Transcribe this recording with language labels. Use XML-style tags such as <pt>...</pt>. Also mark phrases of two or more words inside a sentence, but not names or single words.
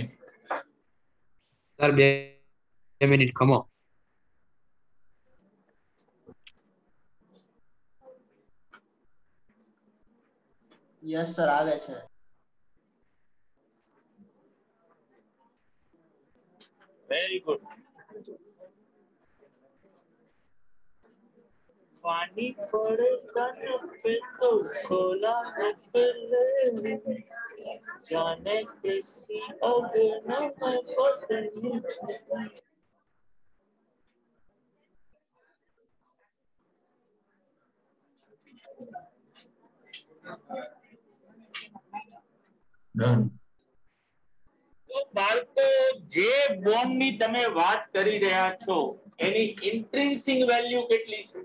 <gu>સર 2 મિનિટ ખમો.</gu> <en>yes sir,</en> <gu>આવે છે.</gu> <en>very good.</en> <hi>पानी पड़े तन पे तो सोला निकले, जाने कैसी अगन में बदली.</hi> <gu>ડન. તો બાળકો, જે બોન્ડ ની તમે વાત કરી રહ્યા છો એની</gu> <en>intrinsic value</en> <gu>કેટલી છે?</gu>